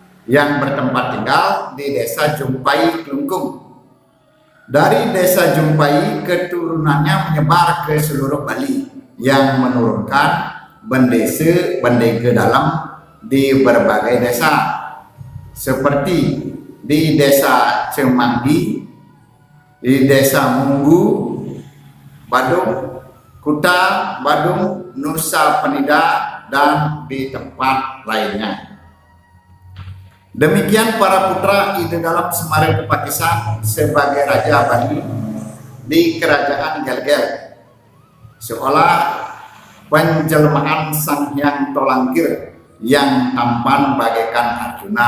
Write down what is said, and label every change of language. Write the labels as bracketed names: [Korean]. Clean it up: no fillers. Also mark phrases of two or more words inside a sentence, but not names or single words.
[Indonesian] yang bertempat tinggal di Desa Jumpai Klungkung. Dari Desa Jumpai, keturunannya menyebar ke seluruh Bali yang menurunkan bendese dalam di berbagai desa seperti di Desa Cemanggi, di Desa Munggu, Badung, Kuta, Badung, Nusa Penida, dan di tempat lainnya. Demikian para putra Ide Dalam Semare Kepakisan sebagai Raja Bali di Kerajaan Gelgel, seolah penjelmaan Sang Hyang Tolangkir yang tampan bagaikan Arjuna.